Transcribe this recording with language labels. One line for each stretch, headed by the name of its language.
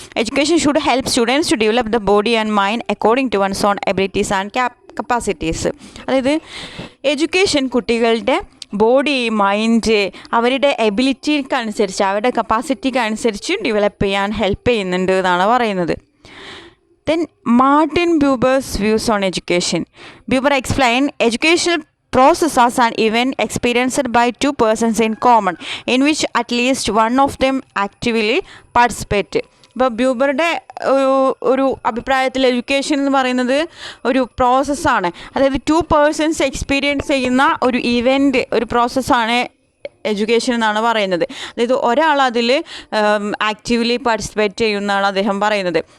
English: Education should help students to develop the body and mind according to one's own abilities and capacities.
Malayalam: അതായത് education കുട്ടികളുടെ body, mind, അവരുടെ എബിലിറ്റിക്കനുസരിച്ച്, അവരുടെ കപ്പാസിറ്റിക്കനുസരിച്ച് develop ചെയ്യാൻ help ചെയ്യുന്നുണ്ട് എന്നാണ് പറയുന്നത്.
English: Then Martin Buber's views on education. Buber explain educational process as an event experienced by two persons in common in which at least one of them actively participate.
Malayalam: ഇപ്പോൾ ബ്യൂബറുടെ ഒരു അഭിപ്രായത്തിൽ എഡ്യൂക്കേഷൻ എന്ന് പറയുന്നത് ഒരു പ്രോസസ്സാണ്. അതായത് ടു പേഴ്സൺസ് എക്സ്പീരിയൻസ് ചെയ്യുന്ന ഒരു ഇവൻറ്റ്, ഒരു പ്രോസസ്സാണ് എഡ്യൂക്കേഷൻ എന്നാണ് പറയുന്നത്. അതായത് ഒരാൾ അതിൽ ആക്റ്റീവ്ലി പാർട്ടിസിപ്പേറ്റ് ചെയ്യുമെന്നാണ് അദ്ദേഹം പറയുന്നത്.